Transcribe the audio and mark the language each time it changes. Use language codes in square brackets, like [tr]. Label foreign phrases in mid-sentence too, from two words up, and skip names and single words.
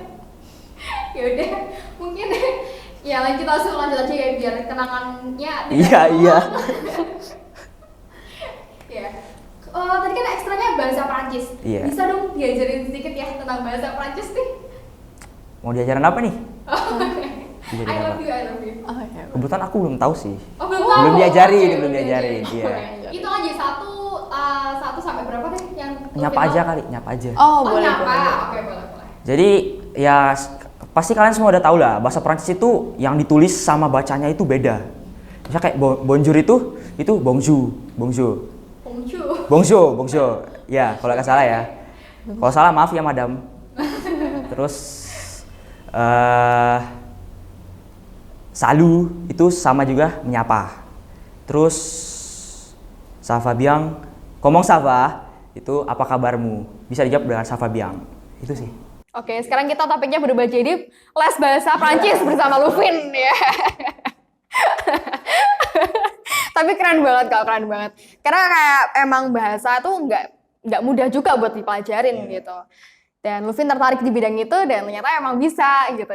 [id] Ya udah, mungkin ya lanjut aja ya biar kenangannya. Iya. Ya. Tadi kan ekstranya bahasa Prancis. Iya. Bisa dong diajarin sedikit ya tentang bahasa Prancis nih? Mau diajarin apa nih? [en] I love you. [id] Oh, ya. Kebetulan aku belum tahu sih. Oh, belum tahu. Belum diajarin, Oke, belum diajarin. Iya. Itu aja satu sampai berapa deh yang Nyapa aja kali, nyapa aja. Oh, Oh, boleh. nyapa. boleh. Oke, boleh. Jadi ya pasti kalian semua udah tahu lah, bahasa Prancis itu yang ditulis sama bacanya itu beda. Misalnya kayak bonjour itu bonjour. Bonjour. Ya, kalau nggak salah ya. Kalau salah maaf ya, madam. Terus salut itu sama juga menyapa. [fr] Terus ça va bien, comment ça va? [id] Itu apa kabarmu? Bisa dijawab dengan [fr] ça va bien. [id] Itu sih. Oke, sekarang kita topiknya berubah jadi les bahasa Prancis bersama Lufin ya. Tapi keren banget. Karena kayak emang bahasa tuh nggak mudah juga buat dipelajarin gitu. Dan Lufin tertarik di bidang itu dan ternyata emang bisa gitu.